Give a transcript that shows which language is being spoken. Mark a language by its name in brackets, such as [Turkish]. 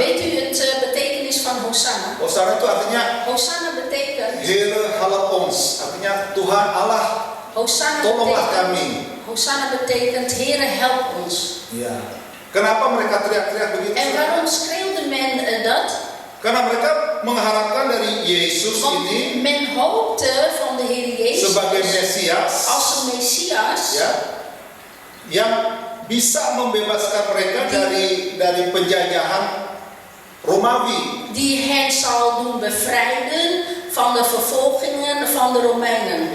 [Dutch] Weet u het betekenis van Hosanna? [Indonesian] Hosana itu artinya [Dutch] Hosanna betekent, Heere help ons, [Indonesian] artinya Tuhan Allah tolonglah kami. [Dutch] Hosanna betekent, Heere, help ons. [Indonesian] Ya. Kenapa mereka teriak-teriak begitu? [Dutch] En waarom schreeuwde men dat? [Indonesian] Karena mereka mengharapkan dari Yesus [Dutch] Want [Indonesian] ini [Dutch] men hoopte van de Heer Jezus [Indonesian] sebagai Mesias, [Dutch] als een Messias, [Indonesian] ya, yang bisa membebaskan mereka dari penjajahan Romawi. [Dutch] die hen zal doen bevrijden van de vervolgingen van de Romeinen.